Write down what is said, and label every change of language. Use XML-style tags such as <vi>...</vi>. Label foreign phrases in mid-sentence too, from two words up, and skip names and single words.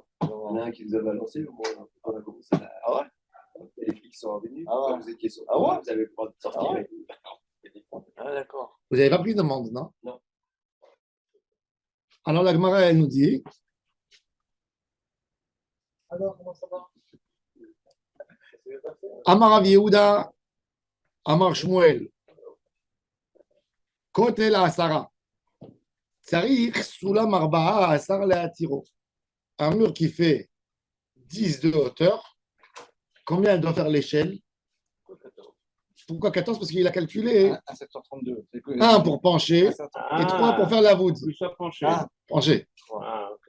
<fr>Il y en a un qui nous a balancé, on a commencé à. Ah ouais? Et les flics sont revenus. Ah ouais. Quand vous étiez sur le Ah toit, ouais. vous avez le droit de sortir Ah ouais. avec nous. Ah d'accord. Vous n'avez pas pris d'amende, non? Non. Alors la Gemara, elle nous dit. Alors, comment ça va?</fr> <he>אמר רב יהודה, אמר שמואל, כותל עשרה. צריך סולם ארבעה עשר לעטרו.</he> <fr>Un mur qui fait 10 de hauteur, combien elle doit faire l'échelle? Pourquoi 14? Parce qu'il a calculé 1,732. 1 pour pencher Ah, et 3 pour faire la voûte. Plus ça penché. Ah. Pencher. Ah, ok.</fr>